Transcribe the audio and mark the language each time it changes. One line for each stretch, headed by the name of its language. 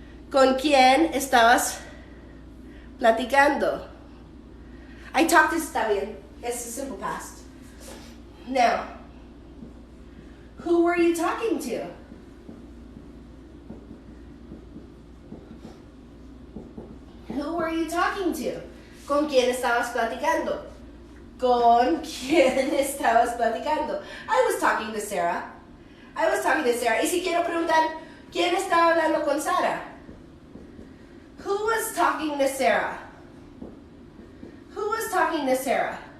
Spanish: ¿Con quién estabas platicando?
English: I talked to,
Spanish: está bien.
English: It's a simple past. Now, who were you talking to? Who were you talking to?
Spanish: ¿Con quién estabas platicando? ¿Con quién estabas platicando?
English: I was talking to Sarah. I was talking to Sarah.
Spanish: Y si quiero preguntar, ¿quién estaba hablando con Sarah?
English: Who was talking to Sarah? Who was talking to Sarah?